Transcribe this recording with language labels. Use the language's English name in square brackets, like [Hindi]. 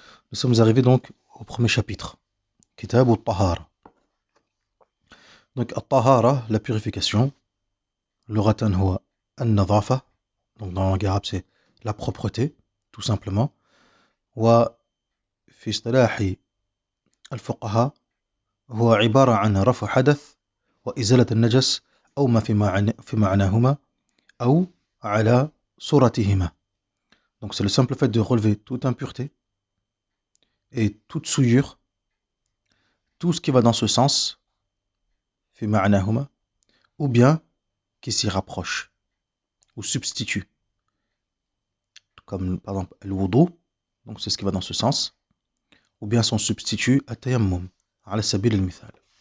[French] Nous sommes arrivés donc au premier chapitre, Kitab al-Tahara. Donc al-Tahara, la purification. [Arabic] لغة هو النظافة, [French] donc dans la langue arabe c'est la propreté tout simplement. [Arabic] وفي اصطلاح الفقهاء هو عبارة عن رفع حدث وإزالة النجس أو ما في معناهما أو على صورتهما. [French] Donc c'est le simple fait de relever toute impureté et toute souillure, tout ce qui va dans ce sens, [Arabic] في معناهما, [French] ou bien qui s'y rapproche ou substitue, comme par exemple le wudu, donc c'est ce qui va dans ce sens, ou bien son substitut at-tayammum [Arabic] ala sabil al-mithal.